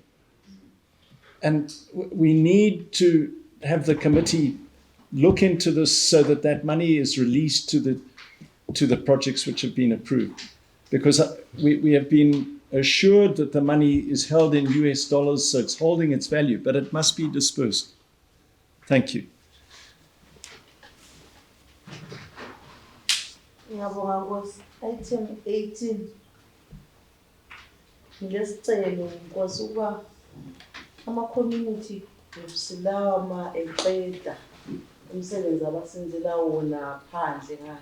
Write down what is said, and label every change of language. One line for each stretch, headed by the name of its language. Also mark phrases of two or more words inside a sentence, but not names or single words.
English: And we need to have the committee look into this so that that money is released to the projects which have been approved. Because we have been assured that the money is held in US dollars, so it's holding its value, but it must be dispersed. Thank you.
North Ndebele: Ngiyabonga Nkosi.
English: Item 18.
North Ndebele: Ngilesicelo Nkosi ukuba ama-community groups lawa eqeda umsebenzi abasenzela wona phandle ngale.